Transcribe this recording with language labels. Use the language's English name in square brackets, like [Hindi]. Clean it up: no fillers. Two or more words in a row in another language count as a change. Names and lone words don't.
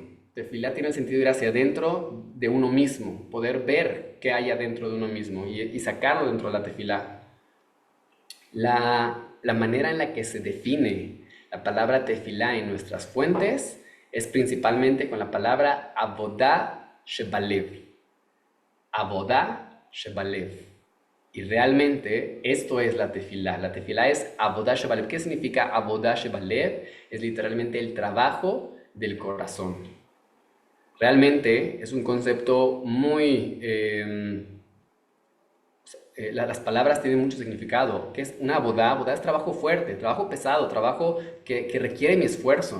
[Spanish] Tefilá tiene el sentido de ir hacia adentro de uno mismo, poder ver qué hay adentro de uno mismo y sacarlo dentro de la tefilá. La manera en la que se define la palabra tefilá en nuestras fuentes es principalmente con la palabra [Hebrew] עבודה שבלב. עבודה שבלב. [Spanish] Y realmente esto es la tefilá. La tefilá es [Hebrew] עבודה שבלב. [Spanish] ¿Qué significa [Hebrew] עבודה שבלב? [Spanish] Es literalmente el trabajo del corazón. Realmente es un concepto muy... las palabras tienen mucho significado. ¿Qué es una abodá? Abodá es trabajo fuerte, trabajo pesado, trabajo que requiere mi esfuerzo.